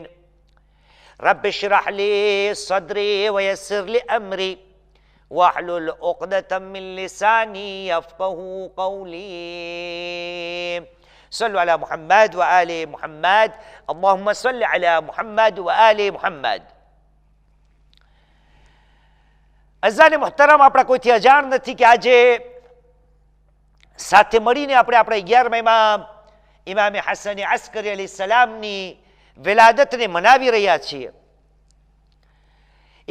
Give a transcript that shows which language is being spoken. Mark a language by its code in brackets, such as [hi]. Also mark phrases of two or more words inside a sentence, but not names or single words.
[ar] رب اشرح لي صدري ويسر لي أمري واحلل عقدة من لساني يفقه قولي. صلوا على محمد وآل محمد. اللهم صل على محمد وآل محمد. [gu] અઝાને મુહતરમ, આપણા કોઈથી અજાણ નથી કે આજે સાથે મળીને આપણે આપણા 11મા ઇમામે હસન અસ્કરી અલૈહિસ્સલામની વિલાદતને મનાવી રહ્યા છીએ.